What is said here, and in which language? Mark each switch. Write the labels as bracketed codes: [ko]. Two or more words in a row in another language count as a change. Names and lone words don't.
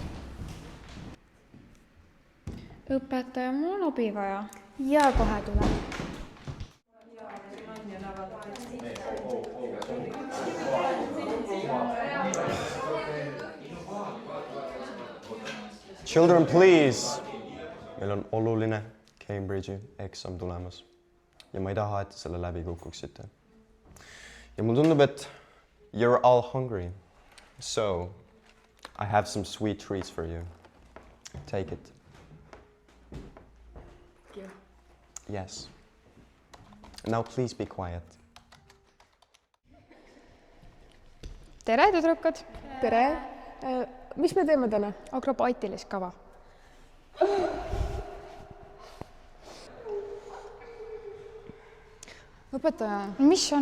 [et] Õpetaja, mul on abi vaja. Ja kohe tuleb. [en] Children, please! [et] Meil on oluline Cambridge'i eksam tulemas. Ja ma ei taha, et selle läbi kukuksite. Ja mul tundub, et [en] you're all hungry. So, I have some sweet treats for you. Take it. Thank you. Yes. Now please be quiet. [et] Tere, tüdrukud! Tere! Mis me teeme täna? Akrobaatilist kava. Õpetaja. Mis on?